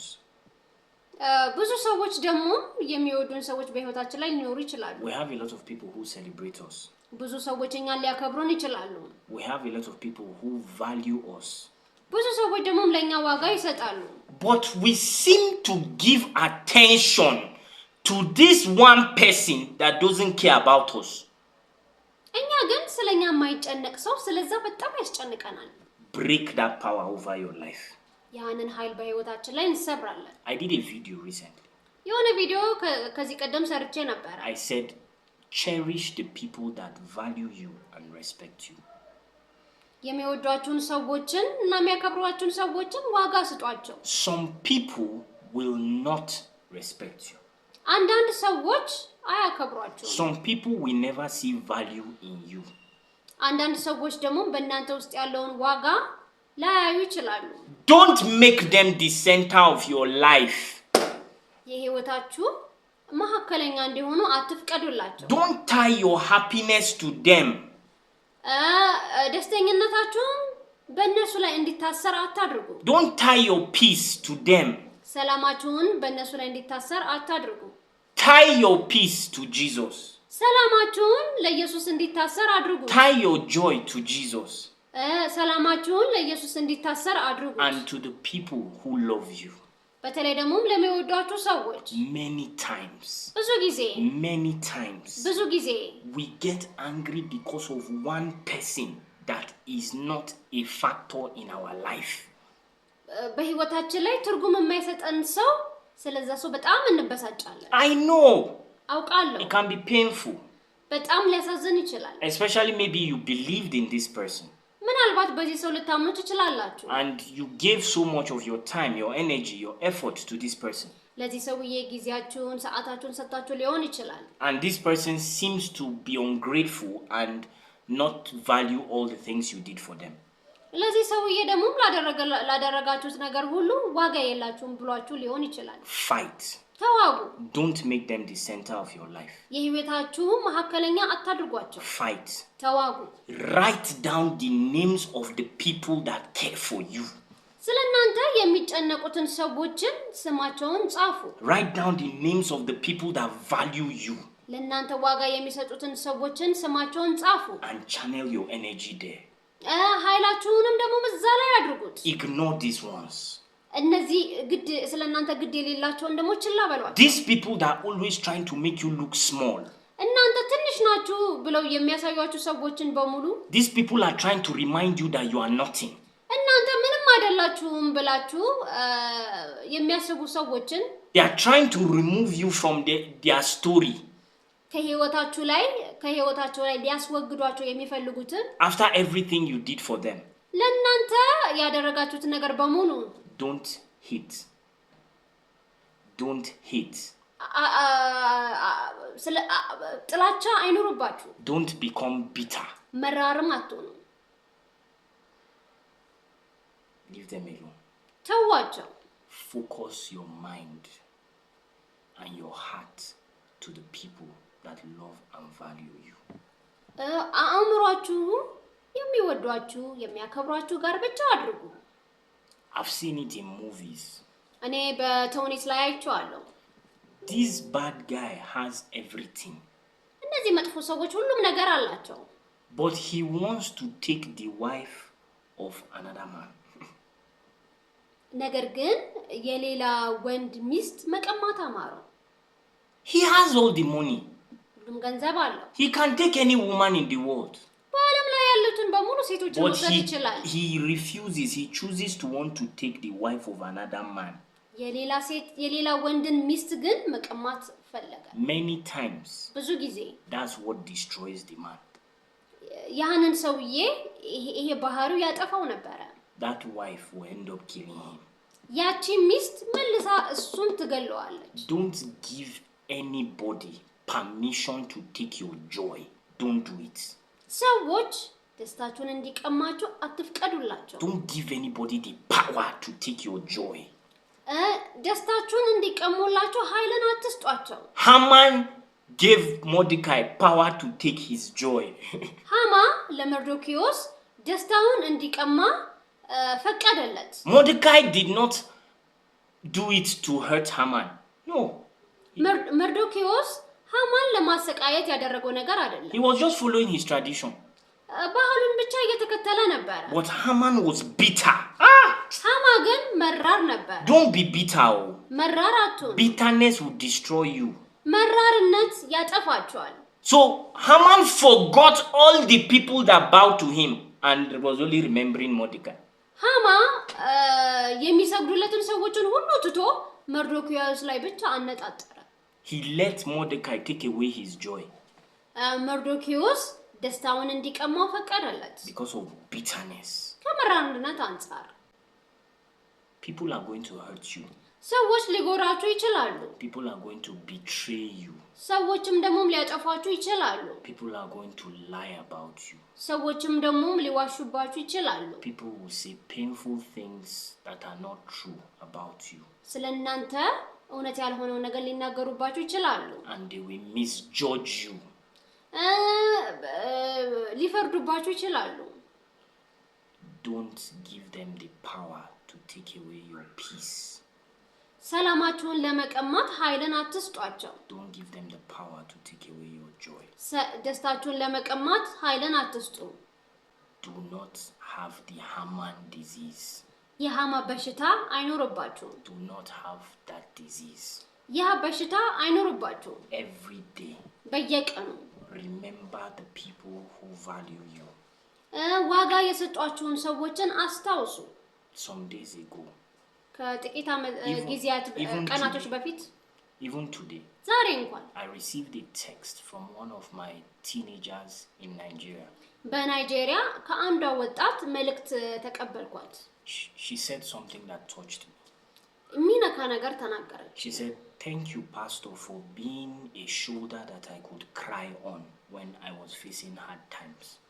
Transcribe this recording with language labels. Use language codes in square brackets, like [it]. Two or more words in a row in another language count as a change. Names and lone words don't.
[am] ብዙ ሰዎች ደግሞ የሚወዱን ሰዎች በህይወታችን ላይ ሊኖሩ ይችላሉ. [en] We have a lot of people who celebrate us. [am] ብዙ ሰዎች እኛን ሊያከብሩን ይችላሉ. [en] We have a lot of people who value us. [am] ብዙ ሰዎች ደግሞ ለኛ ዋጋ ይሰጣሉ. [en] But we seem to give attention to this one person that doesn't care about us. [am] እኛ ግን ስለኛ የማይጨነቅ ሰው ስለዛ በጣም ያስጨንቀናል. [en] Break that power over your life. [am] ያንን ኃይል በህይወታችን ላይ እንሰብራለን. [en] I did a video recently. [am] የሆነ ቪዲዮ ከዚህ ቀደም ሰርቼ ነበር. [en] I said, cherish the people that value you and respect you. [am] የሚወዷችሁን ሰዎችን እና የሚያከብሯችሁን ሰዎችን ዋጋ ስጧቸው. [en] Some people will not respect you. [am] አንዳንድ ሰዎች አያከብሯችሁም. [en] Some people will never see value in you. [am] አንዳንድ ሰዎች ደግሞ በእናንተ ውስጥ ያለውን ዋጋ ላያዩ ይችላሉ. [en] Don't make them the center of your life. [am] የህይወታችሁ መሐከለኛ እንዲሆኑ አትፍቀዱላቸው. [en] Don't tie your happiness to them. [am] ደስተኝነታችሁን በእነሱ ላይ እንዲታሰር አታድርጉ. [en] Don't tie your peace to them. [am] ሰላማችሁን በእነሱ ላይ እንዲታሰር አታድርጉ. [en] Tie your peace to Jesus. [am] ሰላማችሁን ለኢየሱስ እንዲታሰር አድርጉ. [en] Tie your joy to Jesus. [am] ሰላማችሁን ለኢየሱስ እንዲታሰር አድርጉ. [en] And to the people who love you. [am] በተለይ ደግሞ ለሚወዷችሁ ሰዎች [en] Many times [am] ብዙ ጊዜ [en] we get angry because of one person that is not a factor in our life. [am] በህይወታችን ላይ ትርጉም የማይሰጠን ሰው ስለዛ ሰው በጣም እንበሳጫለን. [en] I know. [am] አውቃለሁ. [en] It can be painful. [am] በጣም ሊያሳዝን ይችላል. [en] Especially maybe you believed in this person. [am] ምናልባት በዚህ ሰው ልታምኑ ትችላላችሁ. [en] And you gave so much of your time, your energy, your effort to this person. [am] ለዚህ ሰውዬ ጊዜያችሁን ሰዓታችሁን ሰጣችሁ ሊሆን ይችላል. [en] And this person seems to be ungrateful and not value all the things you did for them. [am] ለዚህ ሰውዬ ደግሞ ላደረጋችሁት ነገር ሁሉ ዋጋ የላችሁም ብሏችሁ ሊሆን ይችላል. [en] Fight. [am] ተዋጉ. [en] Don't make them the center of your life. [am] የህይወታችሁ መሐከለኛ አታድርጓቸው. [en] Fight. [am] ተዋጉ. [en] Write down the names of the people that care for you. [am] ስለናንተ የሚጨነቁትን ሰዎችን ስማቸውን ጻፉ. [en] Write down the names of the people that value you. [am] ለናንተ ዋጋ የሚሰጡትን ሰዎችን ስማቸውን ጻፉ. [en] And channel your energy there. [am] ኃይላችሁንም ደግሞ እዛ ላይ አድርጉት. [en] Ignore these ones. [am] እነዚህ ስለናንተ ግድ የሌላቸውን ደግሞ ችላ በሏቸው. [en] These people that are always trying to make you look small. [am] እናንተ ትንሽ ናችሁ ብለው የሚያሳዩአችሁ ሰዎችን በሙሉ. [en] These people are trying to remind you that you are nothing. [am] እናንተ ምንም አይደላችሁም ብላችሁ የሚያስቡ ሰዎችን. [en] They are trying to remove you from their story. [am] ከህይወታቸው ላይ ሊያስወግዷቸው የሚፈልጉትን. [en] After everything you did for them. [am] ለናንተ ያደረጋችሁት ነገር በሙሉ. [en] Don't hate. [am] ጥላቻ አይኑርባችሁ. [en] Don't become bitter. [am] መራርም አትሆኑ. [en] Leave them alone. [am] ተዋቸው. [en] Focus your mind and your heart to the people that love and value you. [am] አእምሯችሁ የሚወዷችሁ የሚያከብሯችሁ ጋር ብቻ አድርጉ. [en] I've seen it in movies. [am] እኔ በተውኔት ላይ አይቼዋለሁ። [en] This bad guy has everything. [am] እነዚህ መጥፎ ሰዎች ሁሉም ነገር አላቸው። [en] But he wants to take the wife of another man. [am] ነገር ግን የሌላ ወንድ ሚስት መቀማት አማረው። [en] He has all the money. [am] ሁሉም ገንዘብ አለው። [en] He can take any woman in the world. [am] በዓለም ላይ ያሉትን በሙሉ ሴቶችን መውሰድ ይችላል። [en] He refuses. He chooses to want to take the wife of another man. [am] የሌላ ወንድን ሚስት ግን መቀማት ፈለገ። [en] Many times. [am] ብዙ ጊዜ. [en] That's what destroys the man. [am] ያንን ሰውዬ ይሄ ባህሪው ያጠፋው ነበረ። [en] That wife will end up killing him. [am] ያቺ ሚስት መልሳ እሱን ትገለዋለች። [en] Don't give anybody permission to take your joy. Don't do it. [am] ሰዎች ደስታችሁን እንዲቀማችሁ አትፍቀዱላቸው። [en] Don't give anybody the power to take your joy. [am] ደስታችሁን እንዲቀሙላችሁ ኃይልን አትስጧቸው። [en] Haman gave Mordecai power to take his joy. [am] ሃማ ለመርዶክዮስ ደስታውን እንዲቀማ ፈቀደለት። [en] Mordecai did not do it to hurt Haman. No. [am] መርዶክዮስ ሃማን ለማሰቃየት ያደረገው ነገር አይደለም. [en] He was just following his tradition. [am] ባህሉን ብቻ እየተከተለ ነበር. [en] But Haman was bitter. [am] ሃማ ግን መራር ነበር. [en] Don't be bitter. [am] መራር አትሁን. [en] Bitterness will destroy you. [am] መራርነት ያጠፋቸዋል. [en] So Haman forgot all the people that bowed to him and was only remembering Mordecai. [am] ሃማ የሚሰግዱለትን ሰዎችን ሁሉ ትቶ መርዶክዮስ ላይ ብቻ አነጣጠረ. [en] He let Mordecai take away his joy. [am] መርዶክዮስ ደስታውን እንዲቀማው ፈቀደለት. [en] Because of bitterness. [am] ከመራርነት አንፃር [en] People are going to hurt you. [am] ሰዎች ሊጎራችሁ ይችላሉ. [en] People are going to betray you. [am] ሰዎችም ደግሞ ሊያጠፋችሁ ይችላሉ. [en] People are going to lie about you. [am] ሰዎችም ደግሞ ሊዋሹባችሁ ይችላሉ. [en] People will say painful things that are not true about you. [am] ስለናንተ እውነት ያልሆነው ነገር ሊናገሩባችሁ ይችላሉ. [en] And they will misjudge you. [am] ሊፈርዱባችሁ ይችላሉ. [en] Don't give them the power to take away your peace. [am] ሰላማችሁን ለመቀማት ኃይልን አትስጧቸው. [en] Don't give them the power to take away your joy. [am] ደስታችሁን ለመቀማት ኃይልን አትስጡ. [en] Do not have the Haman disease. [am] የሃማ በሽታ አይኖርባችሁ. [en] Do not have that disease. [am] ያ በሽታ አይኖርባችሁ. [en] Every day. [am] በየቀኑ [en] Remember the people who value you. [am] ዋጋ የሰጧችሁን ሰዎችን አስታውሱ. [en] Some days ago. [am] ከጥቂት ጊዜያት ቀናቶች በፊት [en] even today [am] ዛሬ እንኳን [en] I received a text from one of my teenagers in Nigeria. [am] በናይጄሪያ ከአንዷ ወጣት መልእክት ተቀበልኳት. [en] She said something that touched me. [am] የሚነካ ነገር ተናገረች. [en] She said, "Thank you, Pastor, for being a shoulder that I could cry on when I was facing hard times."